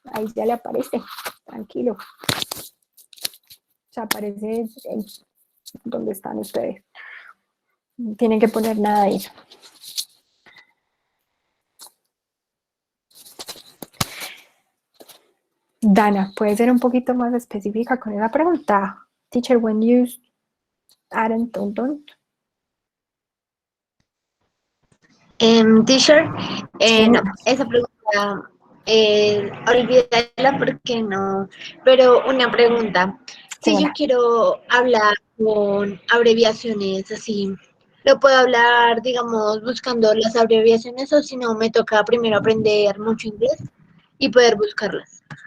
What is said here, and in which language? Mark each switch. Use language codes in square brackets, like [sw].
[es] Ahí ya le aparece, tranquilo. O sea, aparece donde están ustedes. No tienen que poner nada de eso. Dana, ¿puede ser un poquito más específica con esa pregunta? [en] Teacher, when you add and don't. [es] Teacher, no, esa pregunta, olvídala porque no, pero una pregunta. Si yo quiero hablar con abreviaciones así, ¿lo puedo hablar, digamos, buscando las abreviaciones o si no me toca primero aprender mucho inglés y poder buscarlas?